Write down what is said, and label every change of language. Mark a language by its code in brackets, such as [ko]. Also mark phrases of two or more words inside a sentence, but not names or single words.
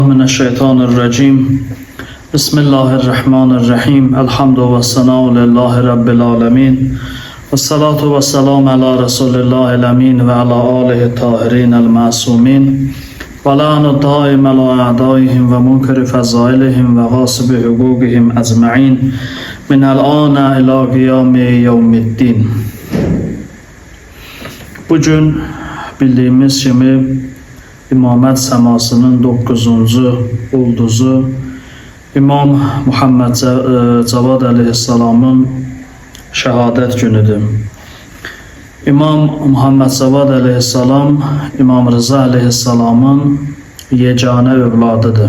[ar] من الشيطان الرجيم بسم الله الرحمن الرحيم الحمد والثناء لله رب العالمين والصلاة والسلام على رسول الله الأمين وعلى آله الطاهرين المعصومين ولعن الدائم على أعدائهم ومنكر فضائلهم وغاصب حقوقهم أجمعين من الآن إلى قيام يوم الدين. [az] Bugün bildiğimiz kimi İmamət səmasının 9-cu ulduzu İmam Muhammed Cavad əleyhissalamın şəhadət günüdür. İmam Muhammed Cavad əleyhissalam İmam Rıza əleyhissalamın yeganə övladıdır.